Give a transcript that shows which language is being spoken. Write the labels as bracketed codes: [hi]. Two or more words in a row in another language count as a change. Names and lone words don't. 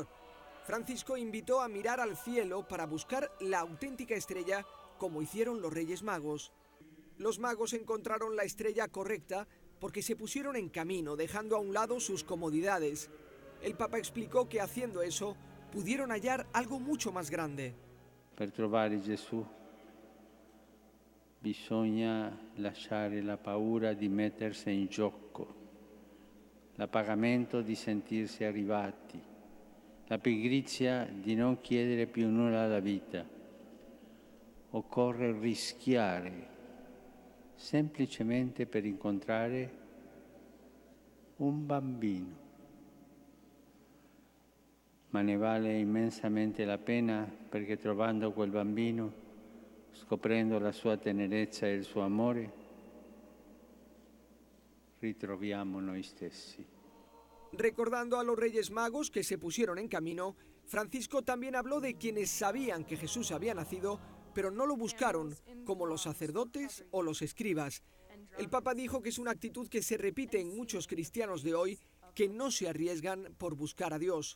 [es] Francisco invitó a mirar al cielo para buscar la auténtica estrella, como hicieron los Reyes Magos. Los magos encontraron la estrella correcta porque se pusieron en camino, dejando a un lado sus comodidades. El Papa explicó que haciendo eso, pudieron hallar algo mucho más grande. [it] Per trovare Gesù bisogna lasciare la paura di mettersi in gioco, l'appagamento di sentirsi arrivati, la pigrizia di non chiedere più nulla alla vita. Occorre rischiare semplicemente per incontrare un bambino. Ma ne vale immensamente la pena perché trovando quel bambino, scoprendo la sua tenerezza e il suo amore, ritroviamo noi stessi. [es] Recordando a los Reyes Magos que se pusieron en camino, Francisco también habló de quienes sabían que Jesús había nacido, pero no lo buscaron, como los sacerdotes o los escribas. El Papa dijo que es una actitud que se repite en muchos cristianos de hoy, que no se arriesgan por buscar a Dios.